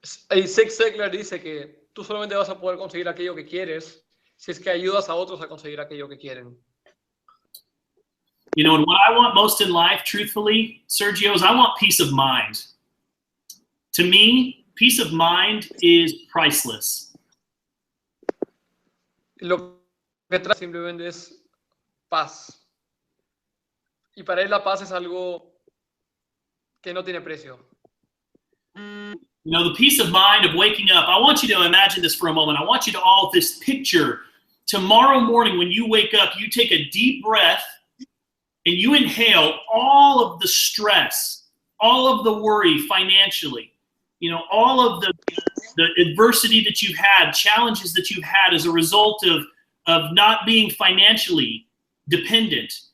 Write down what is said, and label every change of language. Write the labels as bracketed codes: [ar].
[es] Y Zig Ziglar dice que tú solamente vas a poder conseguir aquello que quieres si es que ayudas a otros a conseguir aquello que quieren. [en] You know, and what I want most in life, truthfully, Sergio, is I want peace of mind. To me, peace of mind is priceless. [es] Lo que trae simplemente es paz. Y para él la paz es algo que no tiene precio. [en] You know, the peace of mind of waking up. I want you to imagine this for a moment. I want you to all this picture. Tomorrow morning when you wake up, you take a deep breath and you inhale all of the stress, all of the worry financially, you know, all of the adversity that you've had, challenges that you've had as a result of not being financially dependent.